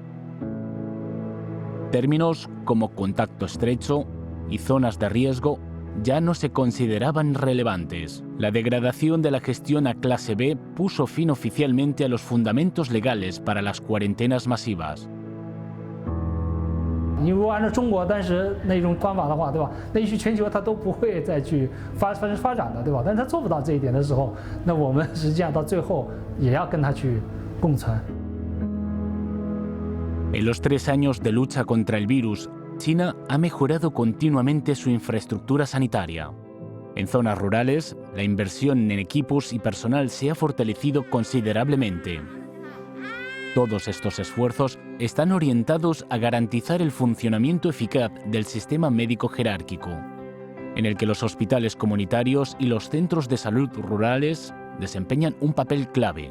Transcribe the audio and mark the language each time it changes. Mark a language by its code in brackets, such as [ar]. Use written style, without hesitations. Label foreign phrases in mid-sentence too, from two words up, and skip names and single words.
[es] Términos como contacto estrecho y zonas de riesgo ya no se consideraban relevantes. La degradación de la gestión a clase B puso fin oficialmente a los fundamentos legales para las cuarentenas masivas. [zh] 你如果按照中国当时那种方法的话，对吧？那也许全球它都不会再去发展的，对吧？但是它做不到这一点的时候，那我们实际上到最后也要跟它去共存。 [es] En los 3 años de lucha contra el virus, China ha mejorado continuamente su infraestructura sanitaria. En zonas rurales, la inversión en equipos y personal se ha fortalecido considerablemente. Todos estos esfuerzos están orientados a garantizar el funcionamiento eficaz del sistema médico jerárquico, en el que los hospitales comunitarios y los centros de salud rurales desempeñan un papel clave.